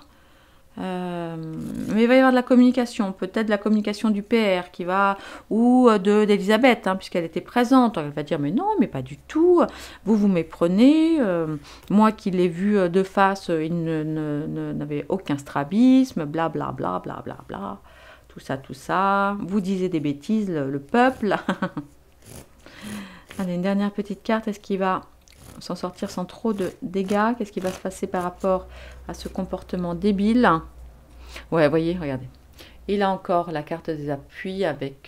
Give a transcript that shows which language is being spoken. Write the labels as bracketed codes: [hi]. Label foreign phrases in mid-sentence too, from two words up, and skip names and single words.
[fr] Mais il va y avoir de la communication, peut-être de la communication du PR qui va, ou d'Elisabeth, hein, puisqu'elle était présente. Elle va dire mais non, mais pas du tout, vous méprenez, moi qui l'ai vu de face, il n'avait aucun strabisme, bla bla bla bla bla bla, tout ça, vous disiez des bêtises, le peuple. Allez, une dernière petite carte, est-ce qu'il va s'en sortir sans trop de dégâts? Qu'est-ce qui va se passer par rapport à ce comportement débile? Ouais, voyez, regardez. Il a encore la carte des appuis avec...